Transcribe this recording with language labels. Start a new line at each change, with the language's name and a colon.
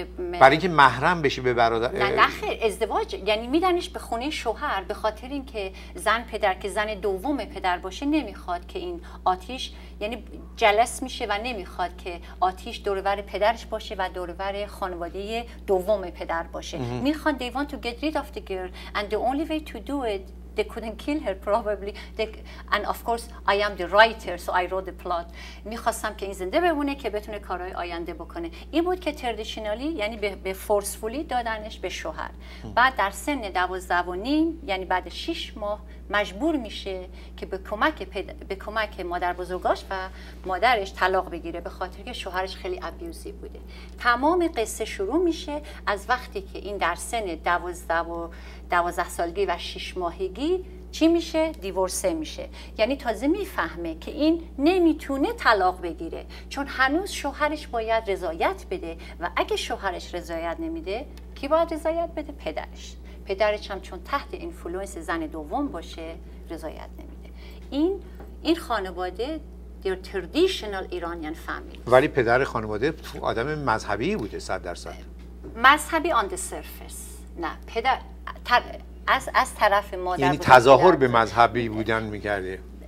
Persian: برای اینکه محرم بشه به برادر؟ نه خیر، ازدواج یعنی میدنش به خونه شوهر، به خاطر اینکه پدر که زن دوم پدر باشه نمیخواد که این آتیش، یعنی جلس میشه و نمیخواد که آتیش دورور پدرش باشه و دورور خانواده دوم پدر باشه. میخوان
English: they want to get rid of the girl and the only way to do it they couldn't kill her probably and of course I am the writer so I wrote the plot.
Persian: میخواستم که این زنده بمونه که بتونه کارهای آینده بکنه. این بود که تردیشنالی یعنی به فورسفولی دادنش به شوهر. بعد در سن 12 و نیم یعنی بعد 6 ماه مجبور میشه که به کمک مادر بزرگاش و مادرش طلاق بگیره، به خاطر که شوهرش خیلی ابیوزیو بوده. تمام قصه شروع میشه از وقتی که این در سن 12 سالگی و 6 ماهگی چی میشه؟ دیورسه میشه. یعنی تازه میفهمه که این نمیتونه طلاق بگیره چون هنوز شوهرش باید رضایت بده و اگه شوهرش رضایت نمیده کی باید رضایت بده؟ پدرش هم چون تحت اینفلوئنس زن دوم باشه رضایت نمیده. این خانواده
English: their traditional Iranian family.
Persian: ولی پدر خانواده آدم مذهبی بوده 100%. مذهبی
English: on the surface.
Persian: نه پدر از طرف مادر یعنی تظاهر به مذهبی بودن میکرده.